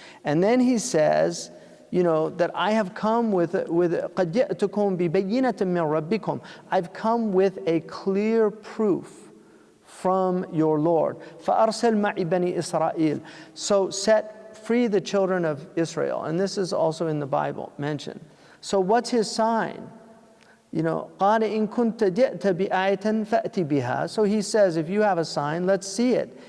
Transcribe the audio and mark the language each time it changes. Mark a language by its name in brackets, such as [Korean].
[English] And then he says, you know, that I have come with [Arabic] قَدْ جِئْتُكُمْ بِبَيِّنَةٍ مِّن رَبِّكُمْ. [English] I've come with a clear proof from your Lord. [Arabic] فَأَرْسِلْ مَعِ بَنِي إِسْرَائِيلَ. [English] So set free the children of Israel. And this is also in the Bible mentioned. So what's his sign? You know, [Arabic] قَالَ إِن كُنْتَ جِئْتَ بِآيَةٍ فَأْتِ بِهَا. [English] So he says, if you have a sign, let's see it.